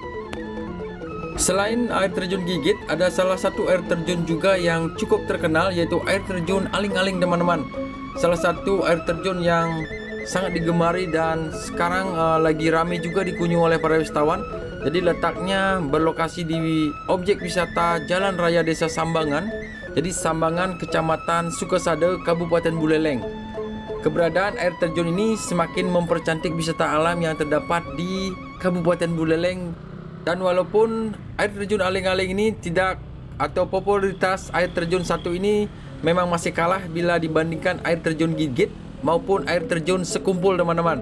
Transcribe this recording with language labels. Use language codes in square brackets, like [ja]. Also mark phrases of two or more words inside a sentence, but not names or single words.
[id] Selain air terjun Gigit, ada salah satu air terjun juga yang cukup terkenal, yaitu air terjun Aling-Aling teman-teman. Salah satu air terjun yang sangat digemari dan sekarang lagi ramai juga dikunjungi oleh para wisatawan. Jadi letaknya berlokasi di objek wisata Jalan Raya Desa Sambangan. Jadi Sambangan, Kecamatan Sukasada, Kabupaten Buleleng. Keberadaan air terjun ini semakin mempercantik wisata alam yang terdapat di Kabupaten Buleleng. Dan walaupun air terjun Aling-Aling ini tidak, atau popularitas air terjun satu ini memang masih kalah bila dibandingkan air terjun Gigit maupun air terjun Sekumpul teman-teman.